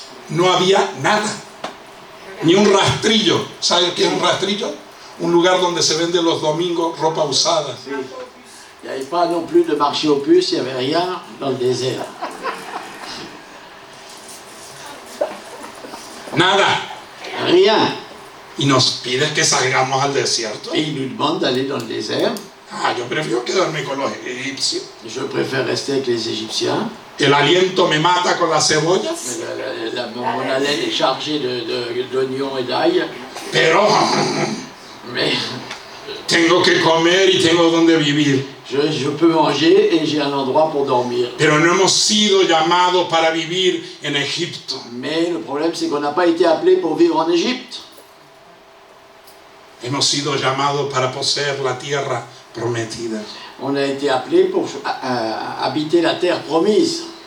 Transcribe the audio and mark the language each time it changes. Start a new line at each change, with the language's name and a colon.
Spanish: No había nada, ni un rastrillo. ¿Sabes qué es un rastrillo? Un lugar donde se vende los domingos ropa usada.
French: Il n'y avait pas non plus de marché aux puces, il n'y avait rien dans le désert.
Spanish: Nada.
French: Rien.
Spanish: Y nos pides que salgamos al desierto.
French: Et il nous demande d'aller dans le désert.
Spanish: Yo prefiero quedarme con los egipcios.
French: Je préfère rester avec les Égyptiens.
Spanish: El aliento me mata con las cebollas.
French: Mon haleine est chargée d'oignons et d'ail.
Spanish: Pero
French: Mais
Spanish: tengo que comer y tengo donde vivir.
French: je peux manger et j'ai un endroit pour dormir.
Spanish: Pero no hemos sido llamados para vivir en Egipto.
French: Mais le problème, c'est qu'on n'a pas été appelé pour vivre en Égypte.
Spanish: Hemos sido llamados para poseer la tierra prometida.
French: On a été appelé pour habiter la terre promise.